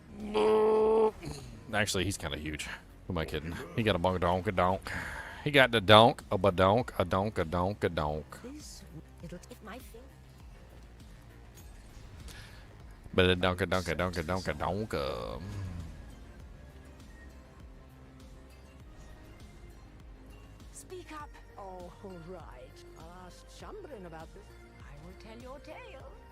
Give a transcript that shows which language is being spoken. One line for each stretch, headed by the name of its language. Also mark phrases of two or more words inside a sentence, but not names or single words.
English: Actually, he's kind of huge. Who am I kidding? He got a donk, a donk. He got the donk, a badonk, a donk, a donk, a donk. It'll take my finger. But a donk, a donk, a donk, a donk, a donk. Speak up. All right. I'll ask Chambrin about this. I will tell your tale.